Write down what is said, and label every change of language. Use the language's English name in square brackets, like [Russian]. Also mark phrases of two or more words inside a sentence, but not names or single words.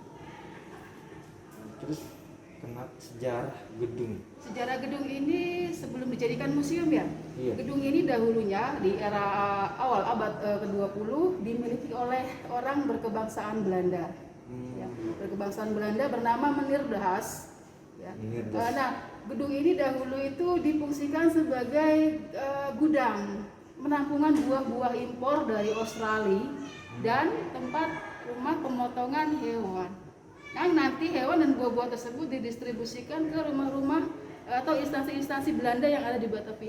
[Indonesian] Terus kena sejarah gedung. Sejarah gedung ini sebelum dijadikan museum ya. Iya. Gedung ini dahulunya di era awal abad ke-20 dimiliki oleh orang berkebangsaan Belanda. Ya, berkebangsaan Belanda bernama Meneer de Haas. Ya. Meneer de Haas. Nah, gedung ini dahulu itu difungsikan sebagai gudang penampungan buah-buah impor dari Australia dan tempat rumah pemotongan hewan. Nah, nanti hewan dan buah-buah tersebut didistribusikan ke rumah-rumah atau instansi-instansi Belanda yang ada di Batavia.